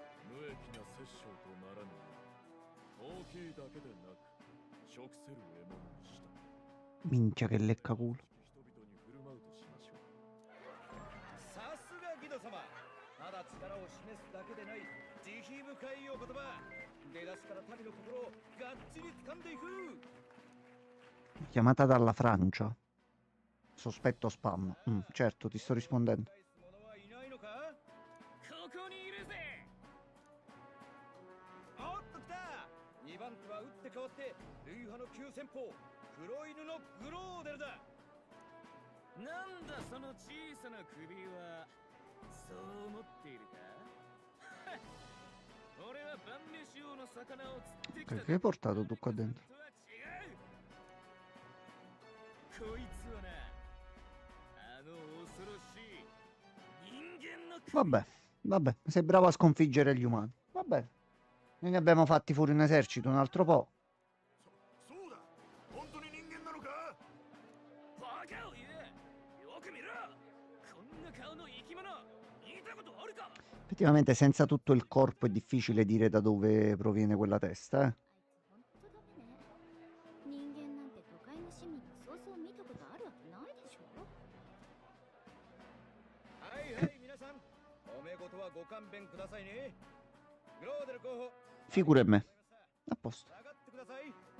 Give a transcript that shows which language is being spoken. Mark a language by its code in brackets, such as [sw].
[ja] 無益な殺生とならぬよう、大きいだけでなく食せる獲物にした。 [it] Minchia che lecca culo. [ja] 人々に振る舞うとしましょう。さすがギド様。ただ力を示すだけでない慈悲深いお言葉。出だしから民の心をがっちり掴んでいく。 [it] Chiamata dalla Francia. Sospetto spam. Certo, ti sto rispondendo. [ja] 返す者はいないのか。ここにいるぜ。おっと来た。 2番手は打って変わって類派の急先鋒黒犬のグローデルだ。なんだその小さな首は。そう思っているか。俺は晩飯用の魚を釣ってきた。 [it] Che hai portato tu qua dentro? [ja] とは違う。こいつはな、あの恐ろしい人間の首。 [it] Vabbè, vabbè, sei bravo a sconfiggere gli umani. Vabbè. Noi ne abbiamo fatti fuori un esercito un altro po'. [ja] そうだ、本当に人間なのか。バカを言え。よく見ろ。こんな顔の生き物見たことあるか。 [it] Effettivamente senza tutto il corpo è difficile dire da dove proviene quella testa, [ja] あいつ本当ダメね。人間なんて都会の市民がそうそう見たことあるわけないでしょ。はいはい皆さん、おめ事はご勘弁くださいね。グローデル候補 [it] Figure me. A posto. [ja] 下がってください。